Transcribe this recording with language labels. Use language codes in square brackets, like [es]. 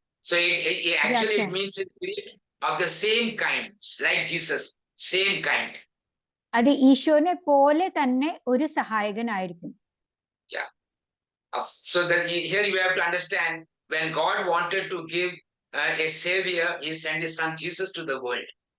[en] So actually it means in Greek of the same kind, like Jesus, same kind. [ml] അത് ഈശോനെ പോലെ തന്നെ ഒരു സഹായകനായിരിക്കും. [en] Yeah. So that here you have to understand, when God wanted to give a savior, he sent his son Jesus to the world.